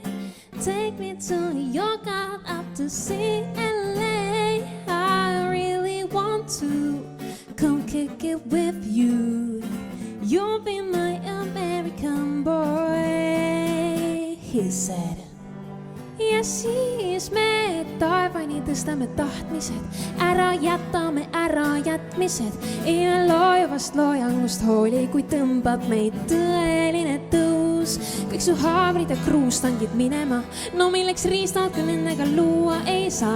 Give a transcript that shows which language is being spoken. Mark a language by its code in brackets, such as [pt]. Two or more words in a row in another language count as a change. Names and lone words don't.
[en] Take me to New York, I'd up to see LA. I really want to come kick it with you. You'll be my American boy, he said. [et] Ja siis me taevani tõstame tahtmised, ära jätame ära jätmised. Ja loevast loojangust hooli, kui tõmbab meid tõeline tõus. Kõik su haavrid ja kruustangid minema, no milleks riistad, kui nendega luua ei saa.